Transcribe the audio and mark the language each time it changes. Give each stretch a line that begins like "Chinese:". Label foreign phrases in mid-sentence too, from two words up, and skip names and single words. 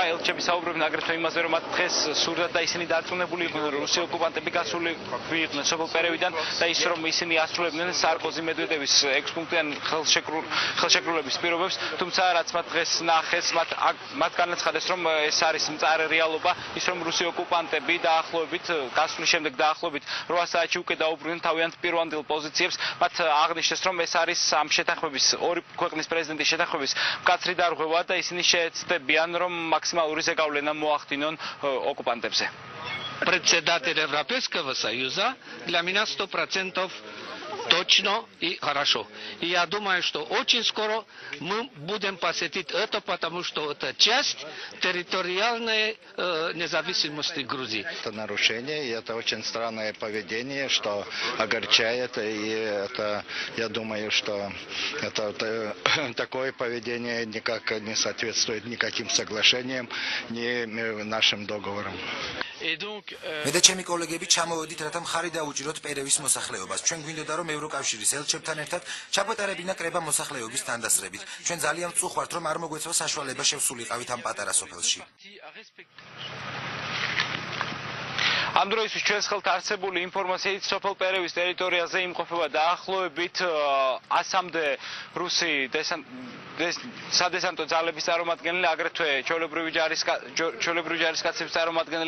Georgian: ელჩები საუბრობენ აგრეთვე იმაზე, რომ მათ დღეს სურდათ და ისინი დარწმუნებული იყვნენ, რომ რუსი ოკუპანტები გასული იყვნენ სოფელ პერევიდან და ის რომ ისინი ასრულებდნენ სარკოზი მედვედევის 6 პუნქტიანი ხელშეკრულების პირობებს, თუმცა რაც მათ დღეს ნახეს, მათ განაცხადეს, რომ ეს არის მწარე რეალობა, ის რომ რუსი ოკუპანტები დაახლოებით გასვლის შემდეგ დაახლოებით 8 საათში უკვე დაუბრუნდნენ თავიანთ პირვანდელ პოზიციებს. მათ აღნიშნეს, რომ ეს არის ამ შეთანხმების ორი ქვეყნის პრეზიდენტის შეთანხმების მკაცრი დარღვევა და ისინი შეეცდებიან, რომ მაქსიმალური ზეგავლენა მოახდინონ ოკუპანტებზე.
Russian: Председатель Европейского Союза для меня 100% точно и хорошо. И я думаю, что очень скоро мы будем посетить это, потому что это часть территориальной независимости Грузии. Это нарушение, и это очень странное поведение, что огорчает, и это, я думаю, что это такое поведение никак не соответствует никаким соглашениям, ни нашим договорам.
Georgian: მე და ჩემი კოლეგები ჩამოვედით, რათა მხარი დაუჭიროთ პერევის მოსახლეობას. ჩვენ გვინდოდა, რომ ევროკავშირის ელჩებთან ერთად ჩაგვეტარებინა კრება მოსახლეობის თანდასწრებით. ჩვენ ძალიან ვწუხართ, რომ არ მოგვეცვა საშუალება შევსულიყავით ამ პატარა სოფელში. ამ დროისთვის ჩვენს ხელთ არსებული ინფორმაციით სოფელ პერევის ტერიტორიაზე იმყოფება დაახლოებით 100-მდე რუსი სადესანტო ძალების წარმომადგენელი, აგრეთვე ჩვეულებრივი ჯარისკაცების წარმომადგენელი.